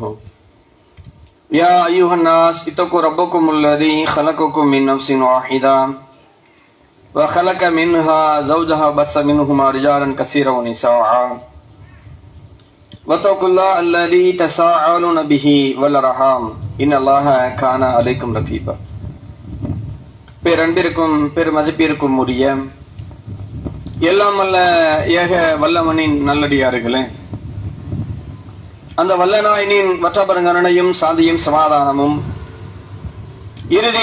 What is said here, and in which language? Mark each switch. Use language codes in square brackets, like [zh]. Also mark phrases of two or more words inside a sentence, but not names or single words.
[ar] يا أيها الناس اتقوا ربكم الذي خلقكم من نفس واحدة وخلق منها زوجها وبث منهما رجالا كثيرا ونساء واتقوا الله الذي تساءلون به والأرحام إن الله كان عليكم رقيبا. [ta] பேரன்பிற்கும் பெருமதிப்பிற்கும் உரிய எல்லாம் அல்ல ஏக வல்லவனின் நல்லடியார்களே, அந்த வல்லநாயனின் வற்றபரங்கனையும் சாந்தியும் சமாதானமும் இறுதி